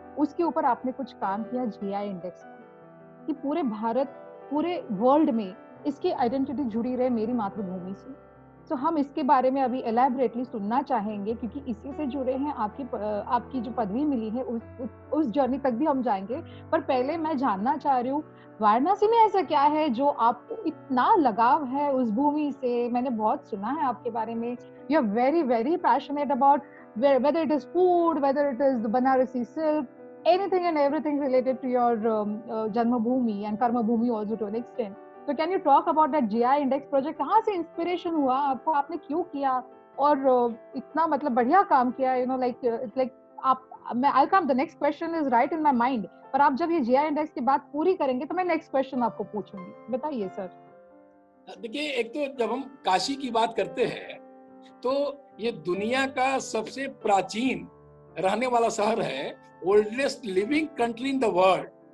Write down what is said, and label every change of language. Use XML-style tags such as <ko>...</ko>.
<hi>उसके ऊपर आपने कुछ काम किया जीआई इंडेक्स का, कि पूरे भारत, पूरे वर्ल्ड में इसकी आइडेंटिटी जुड़ी रहे मेरी मातृभूमि से। तो हम इसके बारे में अभी एलैबोरेटली सुनना चाहेंगे, क्योंकि इसी से जुड़े हैं। आपकी जो पदवी मिली है, उस जर्नी तक भी हम जाएंगे। पर पहले मैं जानना चाह रही हूँ, वाराणसी में ऐसा क्या है जो आपको इतना लगाव है उस भूमि से? मैंने बहुत सुना है आपके बारे में,</hi> <en>You are very very passionate about whether it is food, whether it is the Banarasi silk, anything and everything related to your Janmabhoomi and Karmabhoomi also to an extent. So can you talk about that GI index project?</en> <hi>कहाँ से inspiration हुआ आपको, आपने क्यों किया और इतना मतलब बढ़िया काम किया,</hi> <en>you know,</en> <hi>like आप, मैं</hi> <en>I'll come, the next question is right in my mind,</en> <hi>पर आप जब ये GI इंडेक्स की बात पूरी करेंगे तो मैं नेक्स्ट क्वेश्चन आपको पूछूंगी। बताइए सर। देखिए, एक तो जब हम काशी की बात करते हैं तो ये दुनिया का सबसे प्राचीन रहने वाला शहर है,</hi> <en>Oldest living country in the world.</en>